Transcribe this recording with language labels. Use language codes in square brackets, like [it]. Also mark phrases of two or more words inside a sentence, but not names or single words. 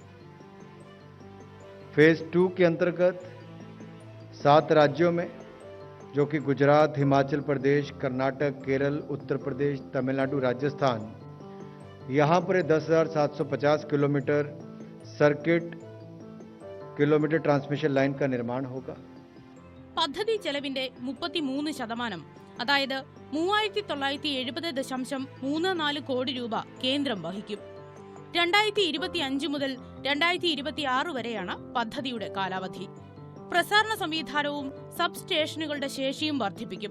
[hi] फेज 2 के अंतर्गत 7 राज्यों में, जो कि गुजरात, हिमाचल प्रदेश, कर्नाटक, केरल, उत्तर प्रदेश, तमिलनाडु, राजस्थान, यहाँ पर 10,750 किलोमीटर [en] circuit kilometer transmission line [hi] का निर्माण होगा. [ml] പദ്ധതി ചെലവിന്റെ 33%, അതായത് 3,970.34 കോടി രൂപ കേന്ദ്രം വഹിക്കും. 2025 മുതൽ 2026 വരെയാണ് പദ്ധതിയുടെ കാലാവധി. പ്രസാരണ സംവിധാനവും സബ് സ്റ്റേഷനുകളുടെ ശേഷിയും വർദ്ധിപ്പിക്കും.